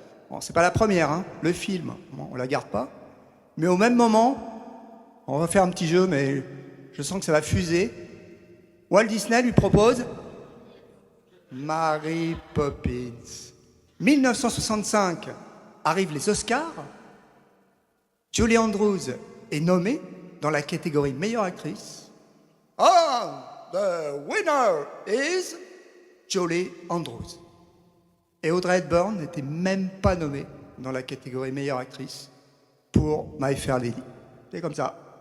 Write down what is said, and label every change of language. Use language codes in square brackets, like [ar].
[fr] Bon, c'est pas la première, hein, le film, bon, on la garde pas. Mais au même moment, on va faire un petit jeu, mais je sens que ça va fuser. Walt Disney lui propose Mary Poppins. 1965, arrivent les Oscars. Julie Andrews est nommée dans la catégorie meilleure actrice. Ah! [en] The winner is Julie Andrews. [fr] Et Audrey Hepburn n'était même pas nommée dans la catégorie meilleure actrice pour My Fair Lady. C'est comme ça.